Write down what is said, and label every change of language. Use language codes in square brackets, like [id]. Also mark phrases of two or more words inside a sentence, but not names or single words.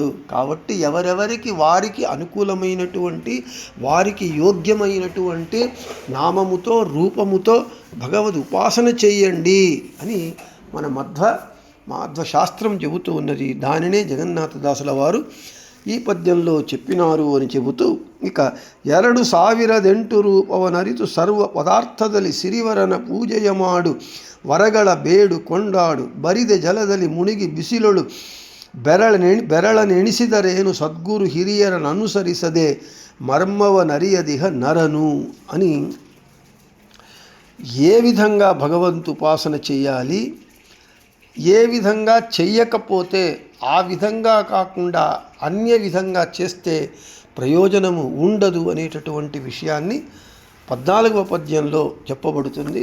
[te] కాబట్టి ఎవరెవరికి వారికి అనుకూలమైనటువంటి, వారికి యోగ్యమైనటువంటి నామముతో, రూపముతో భగవద్ ఉపాసన చెయ్యండి అని మన మాధ్వ శాస్త్రం చెబుతూ ఉన్నది. దానినే జగన్నాథదాసుల వారు ఈ పద్యంలో చెప్పినారు అని చెబుతూ ఇక [kn] 2008 ರೂಪವನರಿತು ಸರ್ವ ಪದಾರ್ಥದಲ್ಲಿ ಸಿರಿವರನ ಪೂಜೆಯ ಮಾಡು ವರಗಳ ಬೇಡು ಕೊಂಡಾಡು ಬರಿದೆ ಜಲದಲ್ಲಿ ಮುಳುಗಿ ಬಿಸಿಲೊಳು ಬೆರಳನೆಣಿಸಿದರೇನು ಸದ್ಗುರು ಹಿರಿಯರನ್ನು ಅನುಸರಿಸದೆ ಮರ್ಮವನರಿಯದಿಹ ನರನು [te] అని ఏ విధంగా భగవంతు ఉపాసన చేయాలి, ఏ విధంగా చెయ్యకపోతే ఆ విధంగా కాకుండా అన్య విధంగా చేస్తే ప్రయోజనము ఉండదు అనేటటువంటి విషయాన్ని 14వ పద్యంలో చెప్పబడుతుంది.